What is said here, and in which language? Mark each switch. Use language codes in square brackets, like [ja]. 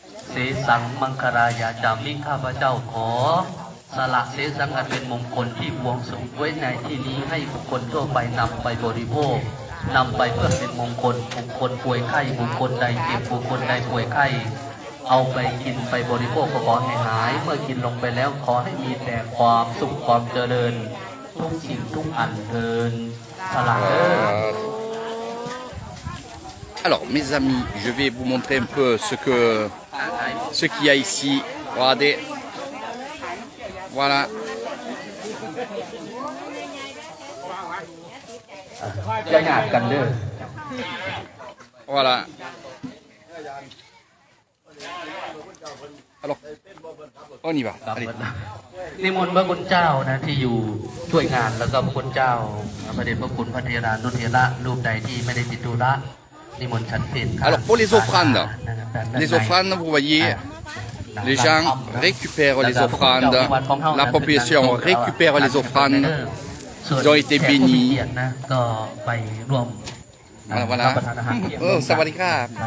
[th] เสสังมังคารายาจามิข้าพเจ้าขอสละเสสังอันเป็นมงคลที่บวงสรวงไว้ในที่นี้ให้บุคคลทั่วไปนำไปบริโภคนำไปเพื่อเป็นมงคลบุคคลป่วยไข้บุคคลใดเจ็บบุคคลใดป่วยไข้เอาไปกินไปบริโภคก็ขอให้หายเมื่อกินลงไปแล้วขอให้มีแต่ความสุขความเจริญทุกสิ่งทุกอันเทินสละเด้อ [fr] Alors mes amis, je vais vous montrer un peu ce qu'il y a ici. Regardez. Voilà. [th] จะหยาดกันเด้อ [fr] Voilà. Alors, on y va. [th] ครับ [fr] Allez. [th] นิมนต์พระคุณเจ้านะที่อยู่ช่วยงานแล้วก็พระคุณเจ้าพระเดชพระคุณพระเทรานุเทระรูปใดที่ไม่ได้ติดธุระนิมนต์ฉันเพล [fr] Alors pour les offrandes, vous voyez, les gens récupèrent les offrandes, la population récupère les offrandes, ils ont été bénis. [th] ก็ไปร่วม [fr] Voilà, voilà. [th] รับประทานอาหารเที่ยง [fr] Oh, ça va les gars.